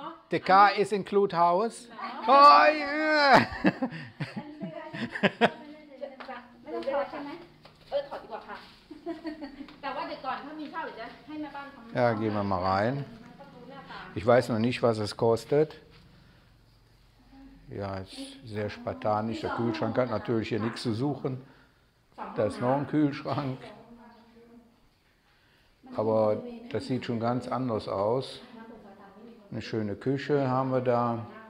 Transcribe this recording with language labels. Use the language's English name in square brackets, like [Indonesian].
[English] The car is include house? Oh yeah! [Thai] ไม่ต้องถอดใช่ไหมถอดดีกว่าค่ะแต่ว่าเดี๋ยวก่อนถ้ามีเช่าเดี๋ยวจะให้แม่บ้านทำ [German] Ja, gehen wir mal rein. Ich weiß noch nicht, was es kostet. Ja, ist sehr spartanisch. Der Kühlschrank hat natürlich hier nichts zu suchen. Da ist noch ein Kühlschrank. Aber das sieht schon ganz anders aus. Eine schöne Küche haben wir da.